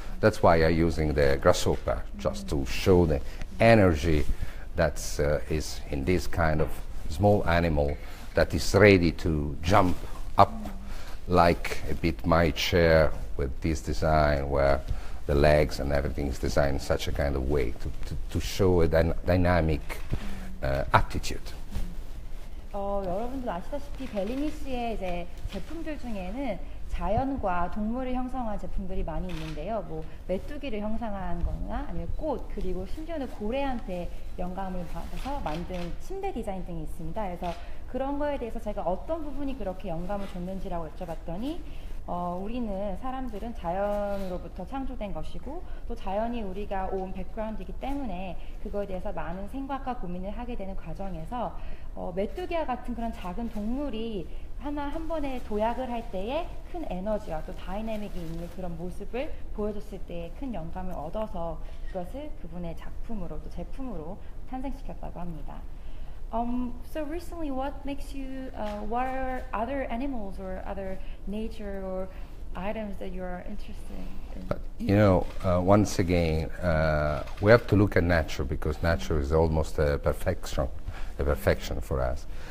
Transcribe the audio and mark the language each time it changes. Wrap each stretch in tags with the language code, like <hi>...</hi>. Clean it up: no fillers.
<en>That's why I'm using the grasshopper, just to show the energy that is in this kind of small animal that is ready to jump up like a bit my chair with this design where the legs and everything is designed in such a kind of way to show a dynamic attitude.</en> <ko>여러분들 아시다시피 벨리니 씨의 이제 제품들 중에는 자연과 동물을 형성한 제품들이 많이 있는데요. 뭐 메뚜기를 형상한 거나 아니면 꽃, 그리고 심지어는 고래한테 영감을 받아서 만든 침대 디자인 등이 있습니다. 그래서 그런 거에 대해서 제가 어떤 부분이 그렇게 영감을 줬는지라고 여쭤봤더니 우리는 사람들은 자연으로부터 창조된 것이고 또 자연이 우리가 온 백그라운드이기 때문에 그거에 대해서 많은 생각과 고민을 하게 되는 과정에서 메뚜기와 같은 그런 작은 동물이 한 번에 도약을 할 때에 큰 에너지와 또 다이내믹이 있는 그런 모습을 보여줬을 때에 큰 영감을 얻어서 그것을 그분의 작품으로 또 제품으로 탄생시켰다고 합니다.</ko> <en>So recently, what makes you, what are other animals or other nature or items that you are interested in? But, you know, once again, we have to look at nature because nature is almost a perfection for us.</en>